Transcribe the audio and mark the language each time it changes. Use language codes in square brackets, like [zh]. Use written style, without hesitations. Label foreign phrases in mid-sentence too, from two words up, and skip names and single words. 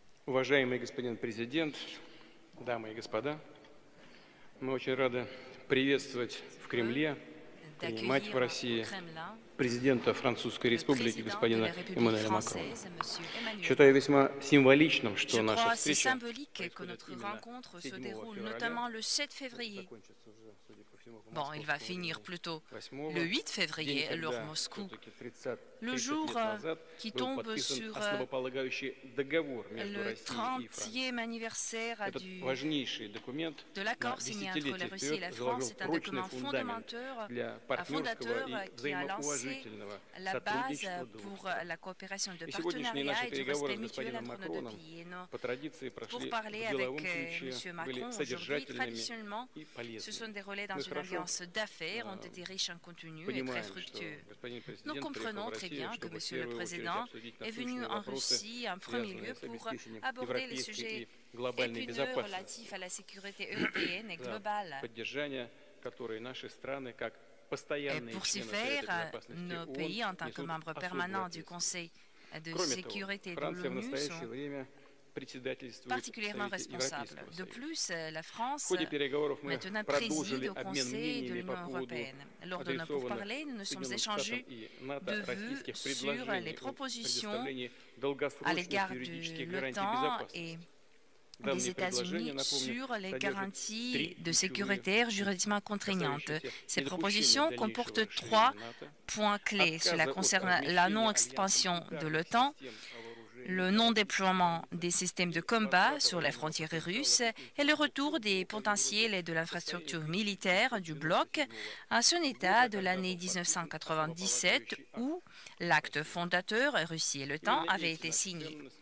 [ru] Уважаемый господин президент, дамы и господа, мы очень рады приветствовать в Кремле, принимать в [fr] D'accueillir au [ru] России [fr] Kremlin [ru] президента Французской [fr] le [ru] Республики [fr] président de la [ru] господина [fr] République [ru] Эммануэля Макрона. [fr] française, M. Emmanuel [ru] Считаю [fr] Macron. [ru] весьма символичным, [fr] Je [ru] что наша [fr] crois c'est [ru] встреча [fr] symbolique que [ru] происходит [fr] notre [ru] именно [fr] rencontre se [ru] 7 [fr] déroule [ru] февраля, [fr] notamment le 7 février. [ru] закончится уже, судя по всему, по [fr] Bon, il va [ru] московскому [fr] finir [ru] времени [fr] plutôt [ru] 8 [fr] le 8 [ru] день, [fr] février, l'heure [ru] когда [fr] Moscou. [ru] все-таки 30 [fr] Le jour [ru] лет назад [fr] qui [ru] был [fr] tombe [ru] подписан [fr] sur [ru] основополагающий договор между [fr] le [ru] Россией и Францией. [fr] 30e anniversaire [ru] Этот важнейший документ [fr] de [ru] на [fr] l'accord signé entre la [ru] десятилетия [fr] Russie et la [ru] вперед [fr] France. [ru] заложил [fr] C'est un [ru] прочный [fr] document [ru] фундамент [fr] fondateur, [ru] для [fr] un [ru] партнерского и [fr] qui a lancé [ru] взаимоуважительного [fr] la base [ru] сотрудничества двух [fr] pour [ru] стран. [fr] la coopération de [ru] И сегодняшние наши [fr] partenariat et du [ru] переговоры [fr] respect [ru] с [fr] mutuel [ru] господином [fr] entre nos deux [ru] Макроном [fr] pays. Et [ru] по традиции [fr] pour [ru] прошли [fr] parler [ru] в [fr] avec [ru] деловом ключе, [fr] M. [ru] были [fr] Macron aujourd'hui, [ru] содержательными [fr] traditionnellement, [ru] и [fr] se sont [ru] полезными. [fr] déroulés dans [ru] Мы [fr] une [ru] хорошо [fr] ambiance d'affaires, ont été riches en contenu et très [ru] понимаем, что [fr] fructueux. [ru] господин [fr] Nous [ru] президент приехал в [fr] comprenons très [ru] Россию, [fr] bien que [ru] чтобы в [fr] Monsieur le [ru] первую очередь [fr] Président [ru] обсудить [fr] est venu [ru] насущные [fr] en [ru] вопросы, [fr] Russie en premier lieu [ru] связанные с [fr] pour [ru] обеспечением [fr] aborder les [ru] европейской [fr] sujets [ru] и глобальной [fr] épineux [ru] безопасности, [fr] relatifs à la sécurité européenne et [ru] за [fr] globale. [ru] поддержание которой наши страны, как [fr] Et [ru] постоянные [fr] pour ce [ru] члены Совета [fr] faire, [ru] Безопасности [fr] nos [ru] ООН, [fr] pays, en tant que [ru] несут [fr] membres [ru] особую [fr] permanents du [ru] ответственность. [fr] Conseil de [ru] Кроме того, [fr] sécurité de [ru] Франция в [fr] l'ONU, [ru] настоящее [fr] sont [ru] время председательствует в [fr] particulièrement [ru] Совете [fr] responsables. [ru] Европейского [fr] De [ru] Союза. [fr] plus, la [ru] В [fr] France [ru] ходе переговоров мы [fr] maintenant [ru] продолжили [fr] préside au [ru] обмен [fr] Conseil de [ru] мнениями по [fr] l'Union [ru] поводу [fr] européenne. Lors de nos [ru] адресованных [fr] pourparlers, nous nous sommes [ru] Соединенным Штатам [fr] échangés [ru] и [fr] de [ru] НАТО [fr] vues [ru] российских [fr] sur les [ru] предложений о [fr] propositions [ru] предоставлении [fr] à [ru] долгосрочных [fr] l'égard de [ru] юридических гарантий [fr] l'OTAN et [ru] безопасности. [fr] des [ru] Данные [fr] États-Unis [ru] предложения, напомню, [fr] sur les [ru] содержат [fr] garanties [ru] три [fr] de [ru] ключевые [fr] sécurité juridiquement contraignantes. [ru] касающиеся [fr] Ces [ru] недопущения [fr] propositions [ru] дальнейшего [fr] comportent [ru] расширения [fr] trois [ru] НАТО, [fr] points clés. Cela [ru] отказа от [fr] concerne la [ru] размещения альянсом [fr] non-expansion de [ru] ударных [fr] l'OTAN, [ru] систем вооружений [fr] le non-déploiement des systèmes de combat sur les frontières russes et le retour des potentiels et de l'infrastructure militaire du bloc à son état de l'année 1997 où l'acte fondateur Russie et l'OTAN avait été signé.